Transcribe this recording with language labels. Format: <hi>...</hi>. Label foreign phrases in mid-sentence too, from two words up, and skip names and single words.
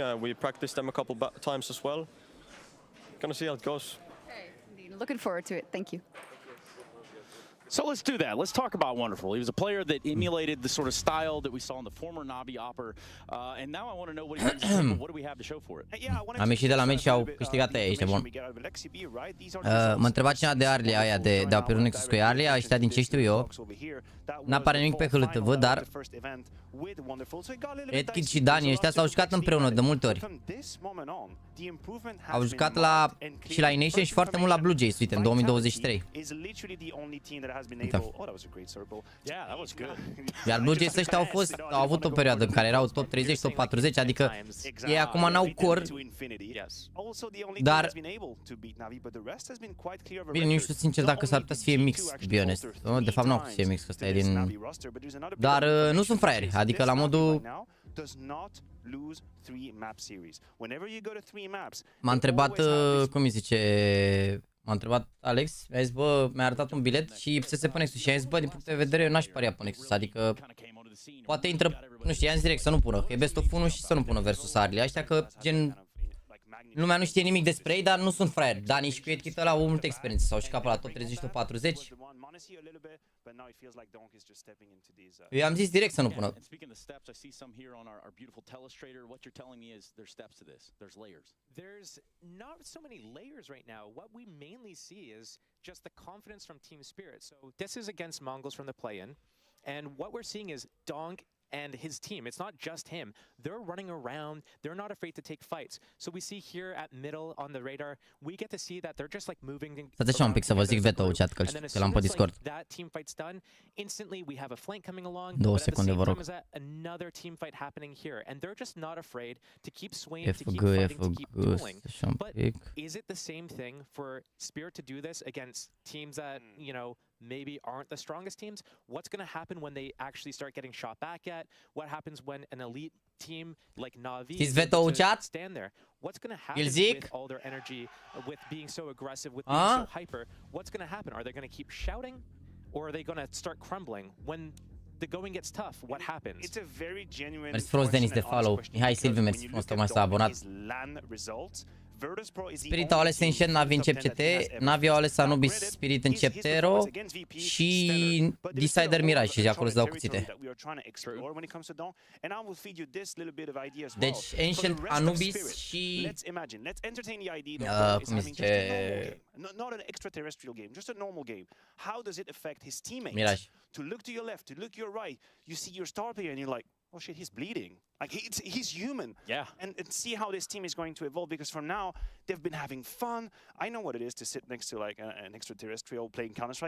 <en>We practiced them a couple times as well. Gonna see how it goes. Okay, looking forward to it. Thank you. So let's do that. Let's talk about Wonderful. He was a player that emulated the sort of style that we saw in the former NaVi Opper, and now I want to know what he brings to the table. What do we have to show for it?</en> <ro>Am ieșit de la meci și au câștigat ei, ești bun. Mă întreba cineva de Arlia aia, de a pe Nexus cu Arlia, ăștia din ce știu eu. N-apare nimic pe HLTV, dar Edkid și Dani, ăștia s-au jucat împreună de multe ori. Au jucat și la Ination și foarte mult la Blue Jays, uite, în 2023. Iar Blue Jays ăștia au avut o perioadă în care erau top 30, top 40, adică ei acum n-au core, dar bine, nu știu sincer dacă s-ar putea să fie mix,</ro> <en>to be honest.</en> <ro>De fapt nu au să fie mix, că ăsta e din... Dar nu sunt fraieri, adică la modul... M-a întrebat, cum îi zice... M-a întrebat Alex, mi-a zis, bă, mi-a arătat un bilet și se pune Nexus și a zis, bă, din punct de vedere, eu n-aș paria pe Nexus, adică poate intră, nu știu, i-am zis direct să nu pună, că e</ro> <en>best of 1</en> <ro>și să nu pună versus Arli, ăștia că, gen, lumea nu știe nimic despre ei, dar nu sunt fraieri. Dani și cu Edkid ăla au multe experiențe, s-au șcat pe la top 30, top 40. Eu am zis direct să nu pună.</ro> <en>There's not so many layers right now. What we mainly see is just the confidence from team spirit. So this is against Mongols from the play-in, and what we're seeing is Donk and his team. It's not just him. They're running around. They're not afraid to take fights. So we see here at middle on the radar, we get to see that they're just like moving.</en> <ro>Stați așa un pic să vă zic</ro> <en>veto chat</en> <ro>că l-am pe Discord.</ro> <en>That team fight's done. Instantly we have a flank coming along.</en> <ro>2 secunde, vă rog.</ro> <en>Another team fight happening here, and they're just not afraid to keep swinging, to keep fighting, to keep dueling. But is it the same thing for Spirit to do this against teams that, you know, maybe aren't the strongest teams? What's going to happen when they actually start getting shot back at? What happens when an elite team like NaVi stand there? What's going to happen with all their energy, with being so aggressive, with being so hyper? What's going to happen? Are they going to keep shouting, or are they going to start crumbling? When the going gets tough, what happens? It's a very genuine</en> <ro>Mersi frumos, Denis, de follow. Mihai Silviu, mersi frumos, tocmai s-a abonat. Spirit au ales Ancient, NaVi în CEP-CT, NaVi au ales Anubis Spirit în CEP-0 și Decider Mirage și de acolo îți dau cuțite. Deci Ancient, Anubis și... cum îi zice... Mirage.</ro> <en>To look to your left, to look your right, you see your star player and you're like, oh shit, he's bleeding. Like he's human. Yeah. And see how this team is going to evolve, because for now they've been having fun. I know what it is to sit next to like an extraterrestrial playing Counter-Strike.</en>